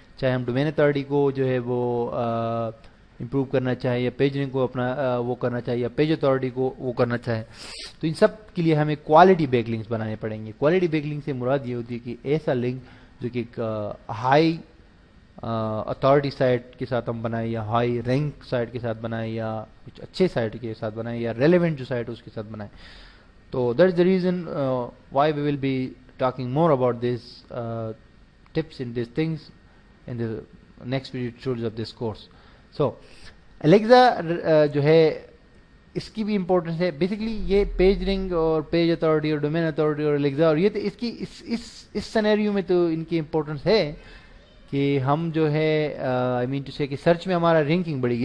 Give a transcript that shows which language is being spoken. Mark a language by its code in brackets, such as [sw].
[ur] چاہے ہم domain authority کو جو ہے وہ امپروو کرنا چاہے، یا پیج رینک کو اپنا وہ کرنا چاہے، یا پیج اتھارٹی کو وہ کرنا چاہے، تو ان سب کے لیے ہمیں کوالٹی بیک لنکس بنانے پڑیں گے. کوالٹی بیک لنک سے مراد یہ ہوتی ہے کہ ایسا لنک جو کہ ایک ہائی اتھارٹی سائٹ کے ساتھ ہم بنائیں، یا ہائی رینک سائٹ کے ساتھ بنائیں، یا کچھ اچھے سائٹ کے ساتھ بنائیں، یا ریلیونٹ جو سائٹ ہے اس کے ساتھ بنائیں. [en] تو that is the reason why we will be talking more about this tips in these things in the next episodes of this course. [ur] So Alexa جو ہے اس کی بھی امپورٹنس ہے. بیسکلی یہ پیج رینک اور پیج اتھارٹی اور domain authority اور Alexa, اور یہ تو اس کی اس سینیریو میں تو ان کی امپورٹنس ہے کہ ہم جو ہے [en] I mean to say [ur] کہ سرچ میں ہمارا رینکنگ بڑھے گی.